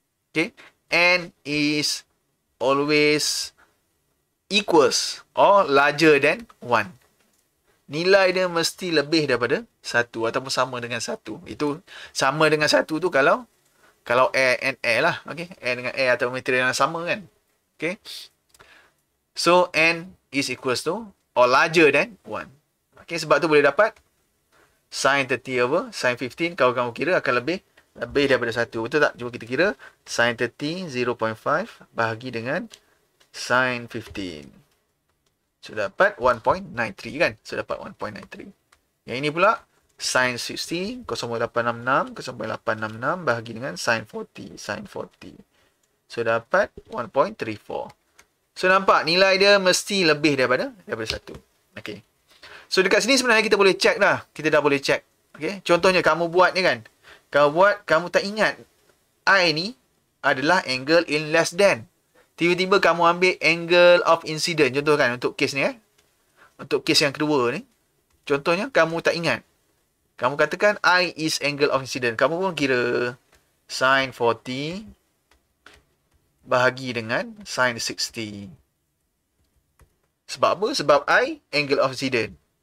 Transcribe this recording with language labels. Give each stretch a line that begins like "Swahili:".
English: Okay, N is always equals or larger than 1.
Malay: Nilai dia mesti lebih daripada 1 ataupun sama dengan 1. Itu sama dengan 1 tu kalau air and air lah. Okay, air dengan air atau material yang sama kan.
English: Okay, so N is equals to or larger than 1.
Malay: Okay, sebab tu boleh dapat sin 30 over sin 15. Kalau kamu kira akan lebih daripada 1. Betul tak? Cuba kita kira. Sin 30 0.5 bahagi dengan sin 15. So, dapat 1.93 kan? So, dapat 1.93. Yang ini pula sin 60 0.866 0.866 bahagi dengan sin 40. Sin 40. So, dapat 1.34. So, nampak nilai dia mesti lebih daripada 1. Okay. So, dekat sini sebenarnya kita boleh check dah. Kita dah boleh check. Okay. Contohnya, kamu buat ni kan. Kamu tak ingat. I ni adalah
English: angle in less than.
Malay: Tiba-tiba kamu ambil
English: angle of incident.
Malay: Contoh kan, untuk kes ni Untuk kes yang kedua ni. Contohnya, kamu tak ingat. Kamu katakan
English: I is angle of incident.
Malay: Kamu pun kira sin 40 bahagi dengan sin 60. Sebab apa? Sebab I
English: angle of incident.